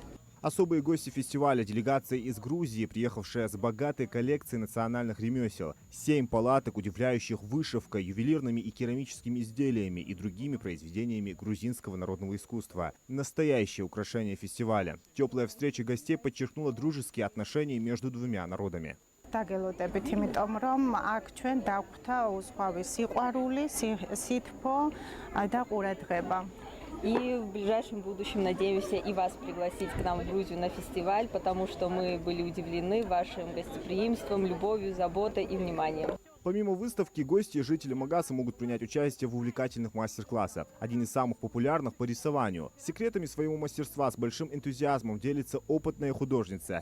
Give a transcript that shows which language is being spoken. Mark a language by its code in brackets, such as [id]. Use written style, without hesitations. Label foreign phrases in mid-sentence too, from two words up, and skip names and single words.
[ru] Особые гости фестиваля – делегация из Грузии, приехавшая с богатой коллекцией национальных ремесел. 7 палаток, удивляющих вышивкой, ювелирными и керамическими изделиями и другими произведениями грузинского народного искусства. Настоящее украшение фестиваля. Теплая встреча гостей подчеркнула дружеские отношения между двумя народами. [ka] დაგელოდებით, იმიტომ რომ აქ ჩვენ დაგვხვდა უცხოური სიყვარული, სითბო და ყურადღება. [ru] И в ближайшем будущем надеемся и вас пригласить к нам в Грузию на фестиваль, потому что мы были удивлены вашим гостеприимством, любовью, заботой и вниманием. Помимо выставки, гости и жители Магаса могут принять участие в увлекательных мастер-классах. Один из самых популярных по рисованию. Секретами своего мастерства с большим энтузиазмом делится опытная художница.